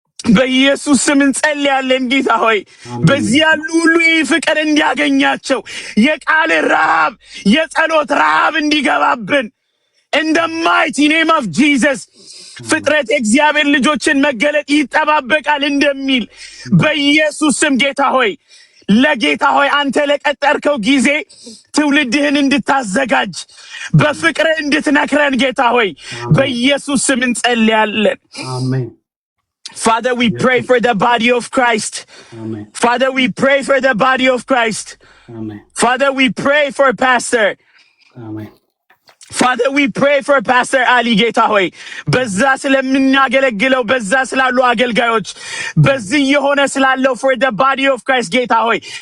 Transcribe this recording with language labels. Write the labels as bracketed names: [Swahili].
[Amharic] በኢየሱስ ስም እንጸልያለን ጌታ ሆይ በዚህ ያሉ ሁሉ ይህ ፍቅር እንዲያገኛቸው የቃል ረሃብ የጸሎት ረሃብ እንዲገባብን [English] in the mighty name of Jesus [Amharic] ፍጥረት እግዚአብሔር ልጆችን መገለጥ ይጠባበቃል እንደሚል በኢየሱስ ስም ጌታ ሆይ ለጌታ ሆይ አንተ ለቀጠርከው ጊዜ ትውልድህን እንድታዘጋጅ በፍቅር እንድትነክረን ጌታ ሆይ በኢየሱስ ስም እንጸልያለን አሜን። [English] Father, we pray for the body of Christ. Amen. Father, we pray for the body of Christ. Amen. Father, we pray for Pastor. Amen. Father, we pray for Pastor Ali [Amharic] ጌታ ሆይ በዛ ስለምናገለግለው በዛ ስላሉ አገልጋዮች በዚህ የሆነ ስላለው [English] for the body of Christ [Amharic] ጌታ ሆይ